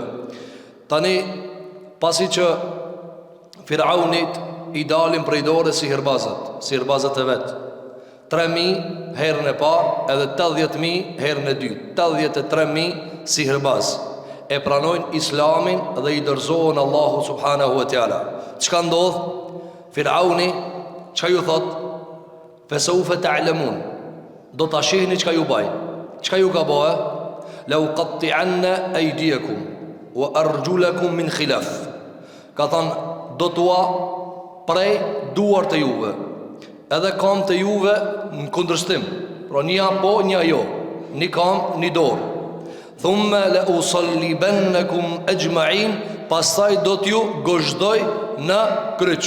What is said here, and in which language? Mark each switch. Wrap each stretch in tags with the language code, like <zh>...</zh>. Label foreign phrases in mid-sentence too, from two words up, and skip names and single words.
<sq>Tani, pasi që Firaunit i dalin prej dore sihirbazët e vet, 3.000 herën e parë edhe 80.000 herën e dytë, 83.000 sihirbaz e pranojnë islamin dhe i dorëzohen Allahu</sq> <ar>سبحانه وتعالى.</ar> <sq>Çka ndodh? Firauni çka ju thot?</sq> <ar>فسوف تعلمون.</ar> <sq>Do ta shihni çka ju baj. Çka ju ka bëu?</sq> <ar>لأقطعن أيديكم وأرجلكم من خلاف.</ar> <sq>Ka thon do t'ua prej duart e juve edhe kam të juve në kundërstim. Pra një po, një jo, një kam, një dorë.</sq> <ar>ثم لأصلبنكم أجمعين,</ar> <sq>pastaj do t'ju gozhdoj në kryq.</sq>